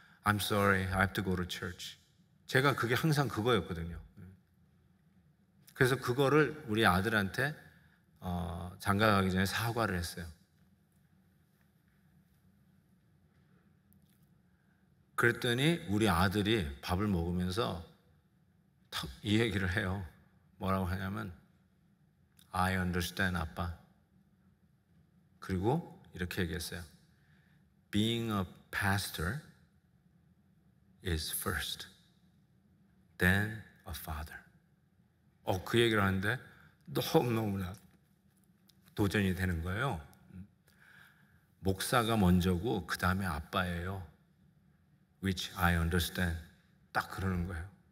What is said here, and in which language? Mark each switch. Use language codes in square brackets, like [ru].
[en] I'm sorry, I have to go to church. [ko] 제가 그게 항상 그거였거든요. 그래서 그거를 우리 아들한테 장가 가기 전에 사과를 했어요. 그랬더니 우리 아들이 밥을 먹으면서 이 얘기를 해요. 뭐라고 하냐면 [en] I understand, [ko] 아빠. 그리고 이렇게 얘기했어요. [en] Being a pastor is first, then a father. [ko] 그 얘기를 하는데 너무너무나 도전이 되는 거예요. 목사가 먼저고 그 다음에 아빠예요. [en] Which I understand. [ko] 딱 그러는 거예요.